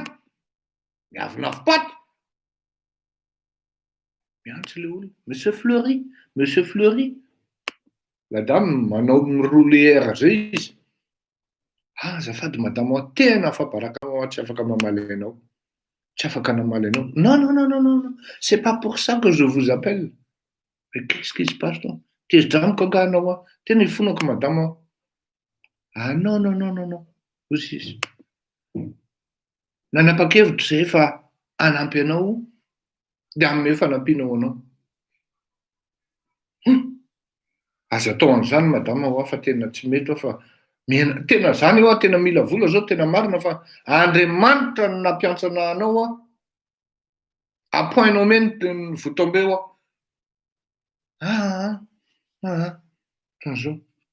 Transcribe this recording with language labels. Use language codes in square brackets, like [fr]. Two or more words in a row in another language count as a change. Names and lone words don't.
[mg] Miavona avipaty. Miantso le olona. Monsieur Fleury. [fr] La dame [mg] manao mirouler zay izy. Azafady madamo, tena afabaraka tsy afaka mamaly anao. Tsy afaka namaly anao. Non. [fr] C'est pas pour ça que je vous appelle. Mais qu'est-ce qui se passe donc? [mg] Tezidramiko anga anao. Tena ifonako madamo. Non. Osy. Nanapa-kevitra zay fa hanampy anao de amin'ny fanampianao anao. Aza atao an'izany madama fa tena tsy mety fa tena zany eo tena mila vola zao tena marina fa Andriamanitra no nampiantsana anao apoinao meny ny votombeo zao.